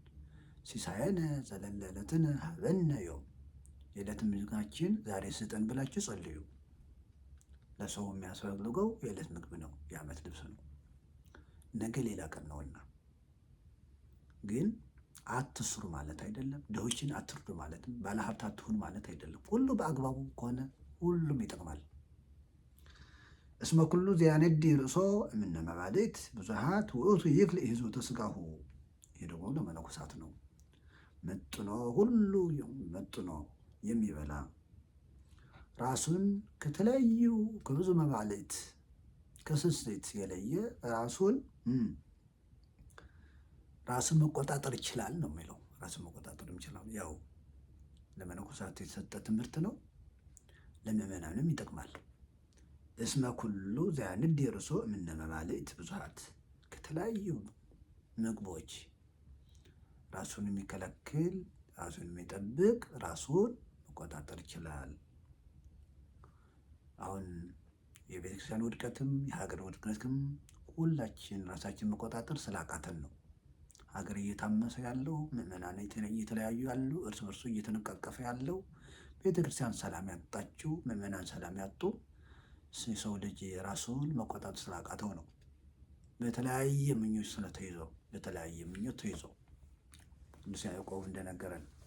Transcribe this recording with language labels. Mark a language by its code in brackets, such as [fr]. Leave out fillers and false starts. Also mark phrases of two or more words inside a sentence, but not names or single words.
[gez] ሲሳየነ ዘለለ ዕለትነ ሀበነ ዮም፣ [am] የዕለት ምግባችን ዛሬ ስጠን ብላችሁ ጸልዩ። ለሰው የሚያስፈልገው የዕለት ምግብ ነው፣ የዓመት ልብስ ነው። ነገ ሌላ ቀን ነውና። ግን አትስሩ ማለት አይደለም። ድሆችን አትርዱ ማለትም ባለሀብት አትሁን ማለት አይደለም። ሁሉ በአግባቡ ከሆነ ሁሉም ይጠቅማል። [gez] እስመ ኩሉ ዘያነዲ ርእሶ እምነ መባልዕት ብዙኃት ውእቱ ይክልእ ሕዝቦተ ሥጋሁ። [am] ይህ ደግሞ ለመነኮሳት ነው። መጥኖ ሁሉ መጥኖ የሚበላ ራሱን ከተለያዩ ከብዙ መባልዕት ከስስት የለየ ራሱን መቆጣጠር ይችላል ነው የሚለው። ራሱን መቆጣጠር ይችላል። ያው ለመነኮሳት የተሰጠ ትምህርት ነው። ለምእመናንም ይጠቅማል። [gez] እስመ ኩሉ ዘያነዲ ርእሶ እምነ መባልዕት ብዙኃት፣ [am] ከተለያዩ ምግቦች ራሱን የሚከለክል ራሱን የሚጠብቅ ራሱን መቆጣጠር ይችላል። አሁን የቤተክርስቲያን ውድቀትም የሀገር ውድቀትም ሁላችን ራሳችን መቆጣጠር ስላቃተን ነው። ሀገር እየታመሰ ያለው፣ ምዕመናን እየተለያዩ ያሉ፣ እርስ በርሱ እየተነቃቀፈ ያለው፣ ቤተክርስቲያን ሰላም ያጣችው፣ ምዕመናን ሰላም ያጡ፣ የሰው ልጅ ራሱን መቆጣጠር ስላቃተው ነው። በተለያየ ምኞት ስለተይዘው በተለያየ ምኞት ተይዘው ቅዱስ ያዕቆብ እንደነገረን